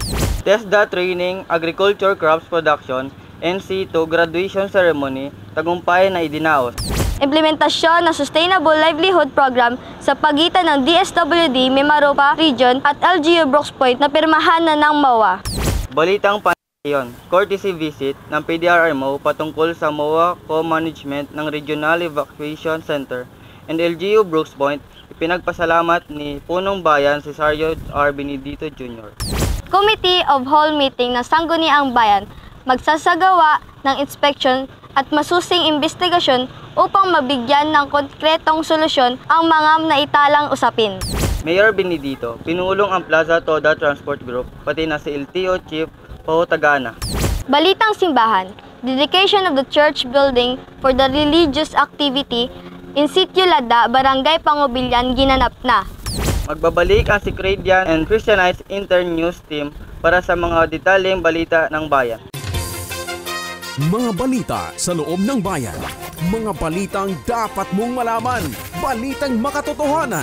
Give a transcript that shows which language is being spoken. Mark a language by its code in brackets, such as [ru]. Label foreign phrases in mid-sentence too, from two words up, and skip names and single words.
[tl] TESDA Training Agriculture Crops Production NC2 Graduation Ceremony, tagumpay na idinaos. Implementasyon ng Sustainable Livelihood Program sa pagitan ng DSWD Mimaropa Region at LGU Brooks Point na pirmahan na ng MOA. Balitang Panlayon, [en] courtesy visit [tl] ng PDRMO patungkol sa MOA Co-Management ng Regional Evacuation Center and LGU Brooks Point, ipinagpasalamat ni Punong Bayan si Sergio R. Benedito Jr. Committee of Whole Meeting ng Sangguniang Bayan magsasagawa ng inspeksyon at masusing investigasyon upang mabigyan ng konkretong solusyon ang mga naitalang usapin. Mayor Benedito, pinulong ang Plaza Toda Transport Group, pati na si LTO Chief Pao Tagana. Balitang Simbahan, [en] dedication of the church building for the religious activity in Sitio Lada, Barangay Pangubilyan, [tl] ginanap na. Magbabalik ang Secredian and Christianized Intern News Team para sa mga detalyeng balita ng bayan. Mga balita sa loob ng bayan. Mga balitang dapat mong malaman. Balitang makatotohanan.